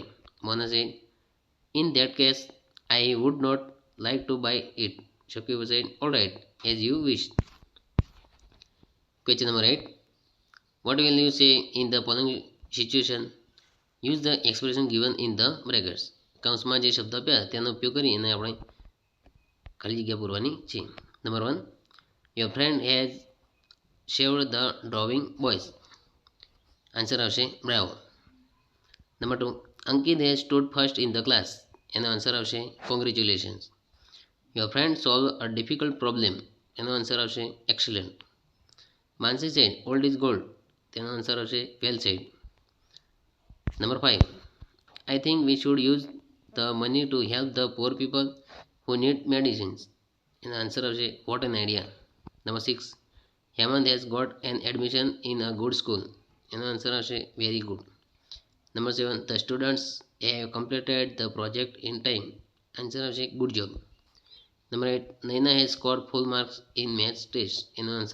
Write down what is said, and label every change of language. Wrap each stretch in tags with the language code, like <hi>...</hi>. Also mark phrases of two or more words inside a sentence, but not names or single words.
<en>Mona said, in that case, I would not like to buy it. Shopkeeper said, alright, as you wish. Question number 8, what will you say in the following situation? Use the expression given in the brackets.</en> <gu>કૌંસમાં જે શબ્દ આપ્યા તેનો ઉપયોગ કરી એને આપણે ખાલી જગ્યા પૂરવાની છે.</gu> <en>Number 1, your friend has saved the drawing boys.</en> <gu>આન્સર આવશે bravo.</gu> <en>Number 2, Ankit has stood first in the class.</en> <gu>એનો આન્સર આવશે congratulations.</gu> <en>Your friend solved a difficult problem.</en> <gu>એનો આન્સર આવશે</gu> <en>excellent. Mansi said, old is gold.</en> <gu>તેનો આન્સર આવશે</gu> <en>well said. Number 5, I think we should use the money to help the poor people who need medicines.</en> <gu>એનો આન્સર આવશે</gu> <en>what an idea. Number 6, Hemant has got an admission in a good school.</en> <gu>એનો આન્સર આવશે</gu> <en>very good. Number 7, the students have completed the project in time.</en> <gu>આન્સર આવશે</gu> <en>good job. Number 8, Naina has scored full marks in maths test.</en>